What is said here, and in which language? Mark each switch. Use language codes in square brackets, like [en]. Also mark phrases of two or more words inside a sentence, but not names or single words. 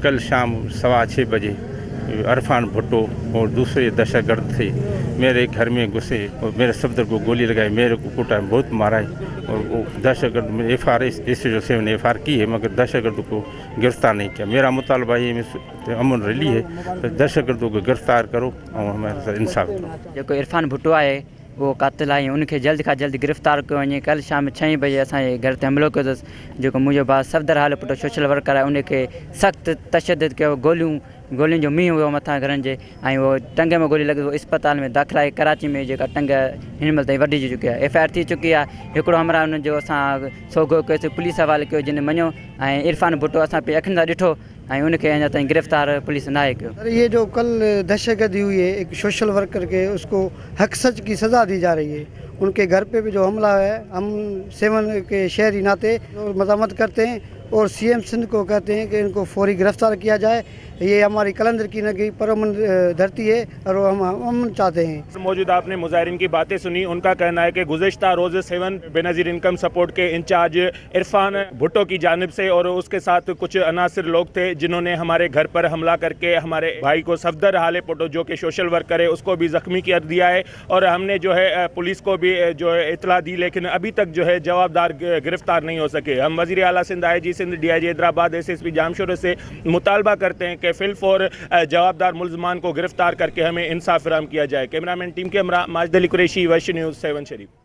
[ur] کل شام 6:15 بجے عرفان بھٹو اور دوسرے دہشتگرد تھے میرے گھر میں گھسے اور میرے صفدر کو گولی لگائی، میرے کو کٹا، بہت مارا ہے. اور وہ دہشتگرد SHO 7 نے FIR کی ہے، مگر دہشتگرد کو گرفتار نہیں کیا. میرا مطالبہ یہ امن ریلی ہے، تو دہشتگردوں کو گرفتار کرو اور ہمارے ساتھ انصاف کرو. [sd] जो इरफान भुट्टो [ur] ہے وہ [sd] कातिल आहे, उनके जल्द खां जल्द गिरफ़्तार कयो वञे। कल शाम 6 बजे असांजे घर ते हमलो कयो अथसि। जेको मुंहिंजो भाउ सफदर हालेपुर [en] social worker [sd] आहे, उनखे सख़्तु तशदुद कयो, गोलियुनि जो मींहुं हुयो मथां घरनि जे, ऐं उहो टंग में गोली लॻी, उहो इस्पताल में दाख़िल आहे कराची में, जेका टंग हिन महिल ताईं वढिजी चुकी आहे। FIR थी चुकी आहे। हिकिड़ो हमरा हुनजो असां सोगो कयोसीं, पुलिस हवाले कयो, जिन मञियो, ऐं इरफान भुट्टो असां पे अखियुनि सां ॾिठो ऐं उनखे अञा ताईं गिरफ़्तार पुलिस नाहे कयो। [ur] یہ جو کل دہشتگردی ہوئی ہے ایک [en] social worker [ur] کے، اسکو حق سچ کی سزا دی جا رہی ہے. انکے گھر پے بھی جو حملہ ہے، ہم سیون کے شہری ناطے مذمت کرتے ہیں اور CM سندھ کو کہتے ہیں کہ انکو فوری گرفتار کیا جائے. یہ ہماری قلندر کی نگری پرامن دھرتی ہے اور ہم امن چاہتے ہیں. موجود آپنے مظاہرین کی باتیں سنی۔ انکا کہنا ہے کہ گزشتہ روز سیون بینظیر انکم سپورٹ کے انچارج عرفان بھٹو کی جانب سے اور اسکے ساتھ کچھ عناصر لوگ تھے، جنہوں نے ہمارے گھر پر حملہ کرکے ہمارے بھائی کو صفدر ہالیپور جو کہ [en] social worker [ur] ہے اسکو بھی زخمی کر دیا ہے. اور ہمنے جو ہے پولیس کو بھی جو ہے اطلاع دی، لیکن ابھی تک جو ہے جوابدار گرفتار نہیں ہو سکے. ہم وزیر اعلیٰ سندھ IG سندھ DIG حیدرآباد SSP جامشور سے مطالبہ کرتے ہیں کہ فی الفور جوابدار ملزمان کو گرفتار کرکے ہمیں انصاف فراہم کیا جائے. [en] cameraman team [ur] کے ہمراہ ماجد علی قریشی، وش نیوز، سیون شریف.